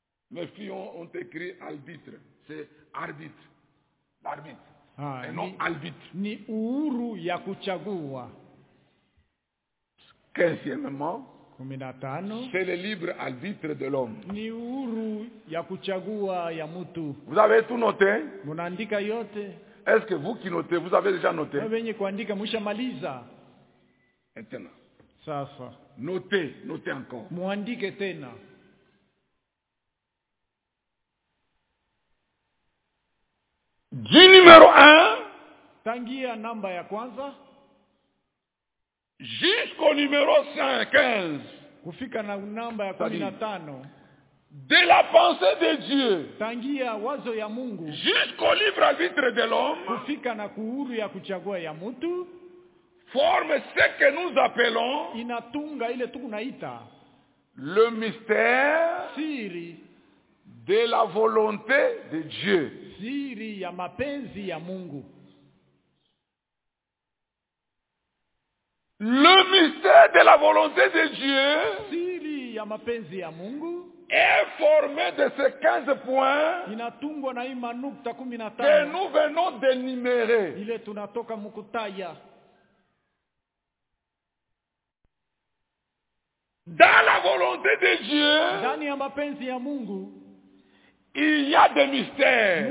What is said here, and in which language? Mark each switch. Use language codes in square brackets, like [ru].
[fr] Mes filles ont écrit arbitre, c'est arbitre, arbitre, et non arbitre. [sw] Ni uhuru ya kuchagua. [fr] Quinzièmement, c'est le libre arbitre de l'homme. [sw] Ni uhuru ya kuchagua ya mtu. [fr] Vous avez tout noté? [sw] Munaandika yote. [fr] Est-ce que vous qui notez, vous avez déjà noté? [sw] Mwenye kuandika mshamaliza. Tena. Sasa. [fr] Notez encore. [sw] Muandike tena. [fr] Dit numéro 1. [sw] Tangia namba ya kwanza. [fr] Jusqu'au numéro 15. [sw] Kufika na namba ya 15. [fr] De la pensée de Dieu. [sw] Tangia wazo ya Mungu. [fr] Jusqu'au libre arbitre de l'homme. [sw] Kufika na kuhuru ya kuchagua ya mtu. [fr] Forme ce que nous appelons. [sw] Inatunga ile tu kunaita. [fr] Le mystère. [sw] Siri. [fr] De la volonté de Dieu. [sw] Siri ya mapenzi ya Mungu. [fr] Le mystère de la volonté de Dieu [sw] siri ya mapenzi ya Mungu [fr] est formé de ces 15 points [sw] inatungwa na hii manukta 15 [fr] que nous venons d'énumérer. [sw] Ile tunatoka mukutaya. [fr] Dans la volonté de Dieu, [sw] ndani ya mapenzi ya Mungu, [fr] il y a des mystères.